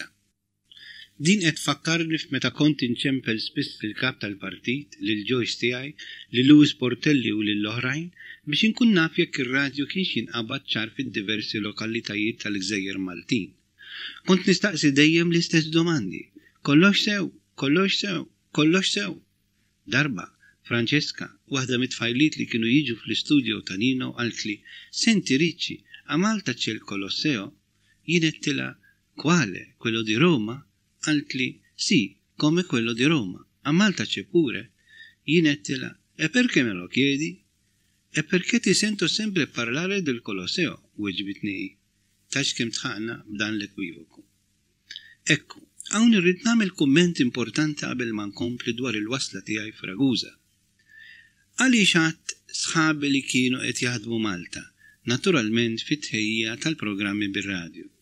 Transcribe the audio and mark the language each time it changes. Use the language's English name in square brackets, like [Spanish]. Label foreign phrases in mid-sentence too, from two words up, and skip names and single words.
[Maltese] Din qed fakkarni f'meta kont inċempel spiss fil-kap tal-partit lil Joyce tiegħi, lil Luis Portelli u lil oħrajn biex inkun naf jekk ir-radju kienx jinqabad ċar fid-diversi lokalitajiet tal-Gżejjer Maltin. Kont nistaqsi dejjem l-istess domandi. Kollox sew, kollox sew, kollox sew. Darba Francesca, waħda mit-tfajliet li kienu jiġu fl-istudio ta' Nino għaltli, [Italian] "Senti Ricci, a Malta c'è il Colosseo?" [Maltese] Jien qedtilha, [Italian] "Quale? Quello di Roma?" Għaltli, "Sì, come quello di Roma. A Malta c'è pure." [Maltese] Jien qedtilha, [Italian] "E perché me lo chiedi?" "E perché ti sento sempre parlare del Colosseo," [Maltese] weġbitni. Tax kemm tħaqna b'dan l-ekwivoku. Ekku, Hawn irrid nagħmel kumment importanti qabel ma nkompli dwar il-wasla tiegħi f'Ragusa. Għaliex għadt sħabi li kienu qed jaħdmu Malta, naturalment fit-tħejjija tal-programmi bir-radju.